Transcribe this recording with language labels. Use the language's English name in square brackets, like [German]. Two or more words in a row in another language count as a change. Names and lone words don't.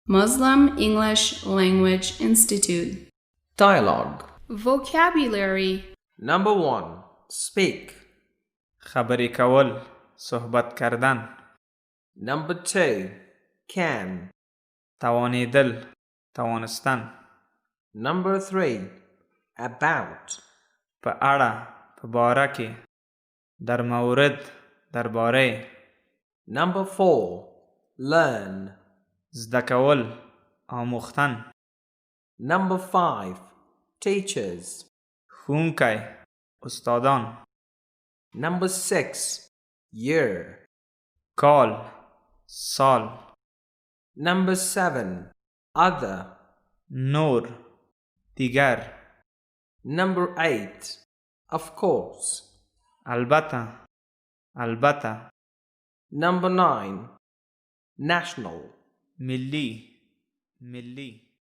[English] Muslim English Language Institute. Dialogue. Vocabulary. Number 1. Speak. [Pashto] خبرې کول، [Persian] صحبت کردن. [English] Number 2. Can. [Pashto] توانیدل، توانستن. [English] Number 3. About. [Pashto] په اړه، په باره کې. درمورد، [Persian] درباره. [English] Number 4. Learn. [Pashto] زده کول، آموختن. [English] Number 5. Teachers. [Pashto] ښوونکي، استادان. [English] Number 6. Year. [Pashto] کال، سال. [English] Number 7. Other. [Pashto] نور، دیگر. [English] Number 8. Of course. [Persian] البته، البته. [English] Number 9. National. [Persian] ملی، ملی.